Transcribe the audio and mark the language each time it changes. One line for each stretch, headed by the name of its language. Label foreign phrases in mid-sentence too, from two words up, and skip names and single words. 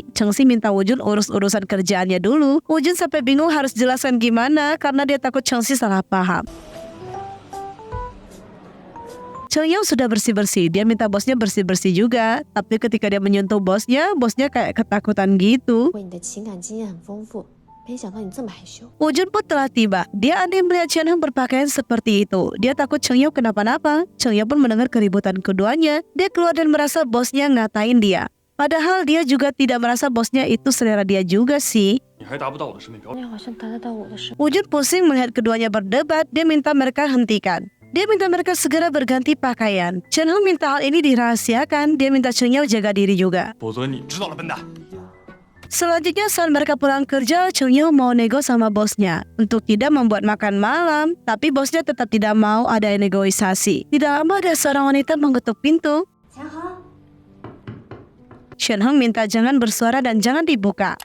Indonesian: Cheng Si minta Wujun urus urusan kerjaannya dulu. Wujun sampai bingung harus jelaskan gimana karena dia takut Cheng Si salah paham. Cheng Yao sudah bersih-bersih, dia minta bosnya bersih-bersih juga. Tapi ketika dia menyentuh bosnya kayak ketakutan gitu.
Chinese: 为你的情感经验很丰富，没想到你这么害羞。
Indonesian: Wujun pun telah tiba. Dia aneh melihat Chen Hong berpakaian seperti itu. Dia takut Cheng Yao kenapa-napa. Cheng Yao pun mendengar keributan keduanya. Dia keluar dan merasa bosnya ngatain dia. Padahal dia juga tidak merasa bosnya itu selera dia juga sih.
Chinese: 你还达不到我的审美标准。你好像达得到我的审。
Indonesian: Wujun pusing melihat keduanya berdebat. Dia minta mereka hentikan. Dia minta mereka segera berganti pakaian. Chen Hong minta hal ini dirahasiakan. Dia minta Cheng Yao jaga diri juga.
Chinese: 否则你知道了，笨蛋。
Indonesian: Selanjutnya saat mereka pulang kerja, Cheng Yao mau nego sama bosnya untuk tidak membuat makan malam. Tapi bosnya tetap tidak mau ada negosiasi. Tidak lama ada seorang wanita mengetuk pintu. Chen Hong minta jangan bersuara dan jangan dibuka.